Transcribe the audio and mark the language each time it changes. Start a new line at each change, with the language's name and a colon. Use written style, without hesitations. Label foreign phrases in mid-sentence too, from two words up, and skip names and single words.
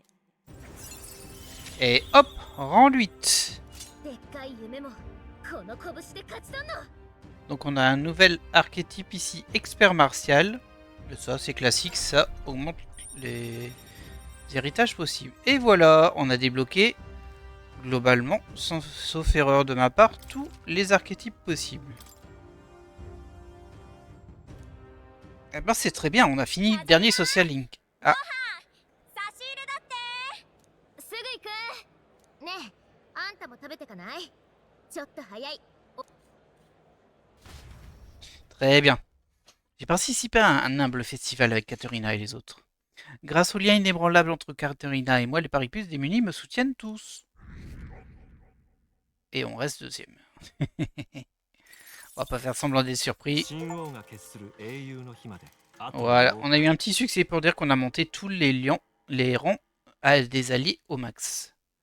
French: Et hop, rang 8.
Japanese: でっかい夢もこの拳で勝ち取んの。
French: Donc on a un nouvel archétype ici, expert martial. Ça c'est classique, ça augmente les héritages possibles. Et voilà, on a débloqué globalement, sauf erreur de ma part, tous les archétypes possibles. Eh ben c'est très bien, on a fini le dernier Social Link. Ah.
Japanese: すぐ行く。ねえ、あんたも食べてかない？ちょっと早い。
French: Très bien. J'ai participé à un humble festival avec Katerina et les autres. Grâce au lien inébranlable entre Katerina et moi, les Paripus démunis me soutiennent tous. Et on reste deuxième. On va pas faire semblant d'être surpris. Voilà, on a eu un petit succès pour dire qu'on a monté tous les rangs à des alliés au max.